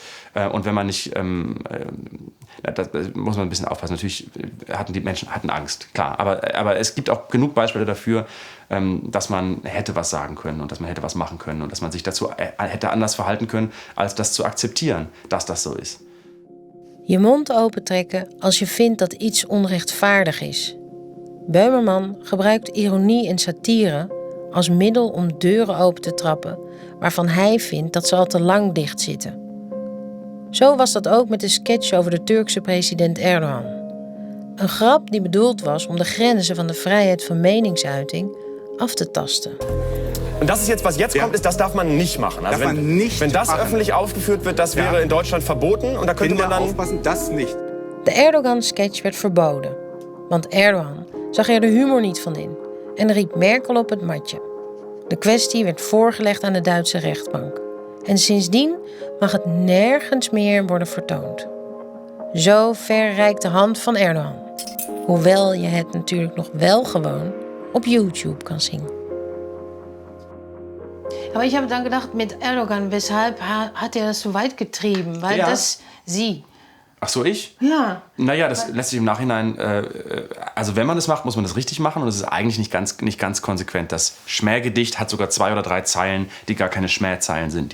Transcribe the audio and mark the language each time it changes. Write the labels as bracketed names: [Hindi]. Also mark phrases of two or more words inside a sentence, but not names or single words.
[German] Und wenn man nicht, da muss man ein bisschen aufpassen. Natürlich hatten die Menschen Angst, klar. Aber es gibt auch genug Beispiele dafür, dass man hätte was sagen können und dass man hätte was machen können und dass man sich dazu hätte anders verhalten können, als das zu akzeptieren, dass das so ist. [Dutch] Je mond opentrekken als je vindt dat iets onrechtvaardig is. Böhmermann gebruikt ironie en satire als middel om deuren open te trappen waarvan hij vindt dat ze al te lang dichtzitten. Zo was dat ook met de sketch over de Turkse president Erdogan. Een grap die bedoeld was om de grenzen van de vrijheid van meningsuiting af te tasten. [German] Und das ist jetzt, was jetzt kommt, das darf man nicht machen. Also wenn das öffentlich aufgeführt wird, das wäre in Deutschland verboten. Und da könnte man dann aufpassen, das nicht. [Dutch] De Erdogan-sketch werd verboden. Want Erdogan zag er de humor niet van in en riep Merkel op het matje. De kwestie werd voorgelegd aan de Duitse rechtbank. En sindsdien mag het nergens meer worden vertoond. Zo ver reikt de hand van Erdogan. Hoewel je het natuurlijk nog wel gewoon op YouTube kan zien. [German] Aber ich habe dann gedacht, mit Erdogan, weshalb hat er das so weit getrieben? Weil das sie. Ach so, ich? Ja. Naja, das lässt sich im Nachhinein, also wenn man das macht, muss man das richtig machen und es ist eigentlich nicht ganz konsequent. Das Schmähgedicht hat sogar 2 oder 3 Zeilen, die gar keine Schmähzeilen sind.